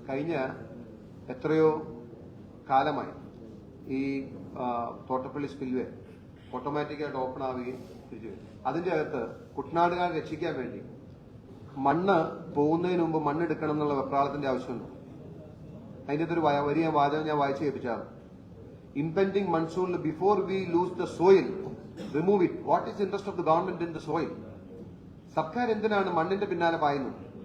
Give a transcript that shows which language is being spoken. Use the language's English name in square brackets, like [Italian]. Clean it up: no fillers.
[Malayalam] കഴിഞ്ഞ എത്രയോ കാലമായി ഈ തോട്ടപ്പള്ളി സ്പിൽവേ ഓട്ടോമാറ്റിക്കായിട്ട് ഓപ്പൺ ആവുകയും തിരിച്ചു വരും. അതിന്റെ അകത്ത് കുട്ടനാടുകാരെ രക്ഷിക്കാൻ വേണ്ടി മണ്ണ് പോകുന്നതിന് മുമ്പ് മണ്ണെടുക്കണം എന്നുള്ള വെപ്രാളത്തിന്റെ ആവശ്യമുണ്ട്. അതിന്റെ ഒരു വലിയ വാചകം ഞാൻ വായിച്ചു കേൾപ്പിച്ചാണ്. [English] Impending monsoon, before we lose the soil, remove it. What is the interest of the government in the soil? [Malayalam] സർക്കാർ എന്തിനാണ് മണ്ണിന്റെ പിന്നാലെ പായുന്നത്?